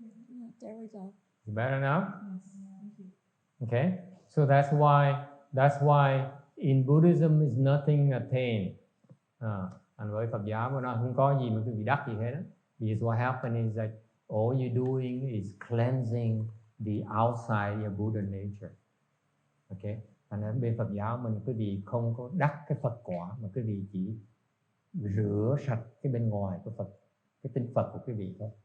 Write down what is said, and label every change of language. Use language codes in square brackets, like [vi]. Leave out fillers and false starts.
[en] Yeah, there we go. You better now? Okay. So that's why in Buddhism is nothing attained. [vi] And với Phật giáo mà nó không có gì mà quý vị đắc gì hết đó. [en] Because what happened is that all you're doing is cleansing the outside of Buddha nature. Okay. [vi] Thành ra bên Phật giáo mình quý vị không có đắc cái Phật quả, mà quý vị chỉ rửa sạch cái bên ngoài của Phật, cái tinh Phật của quý vị thôi.